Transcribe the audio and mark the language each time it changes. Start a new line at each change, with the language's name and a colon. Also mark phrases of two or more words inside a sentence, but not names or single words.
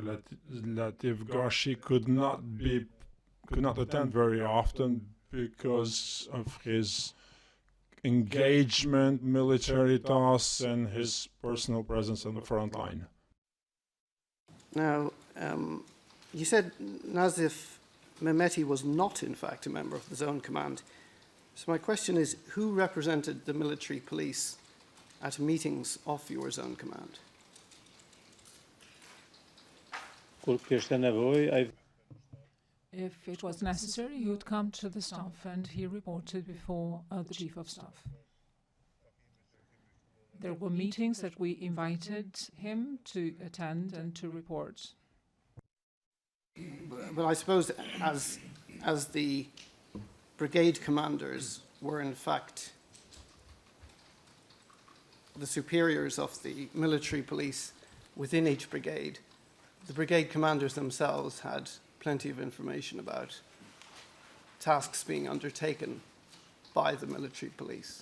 English: Latif Gashi could not attend very often because of his engagement, military tasks, and his personal presence on the front line. Now, you said Nazif Mehmeti was not, in fact, a member of the Zone Command. So my question is, who represented the military police at meetings of your Zone Command?
Albanian: Kur kishte nevojë, ai
English: If it was necessary, he would come to the staff and he reported before the Chief of Staff. There were meetings that we invited him to attend and to report. But I suppose as the brigade commanders were in fact the superiors of the military police within each brigade, the brigade commanders themselves had plenty of information about tasks being undertaken by the military police.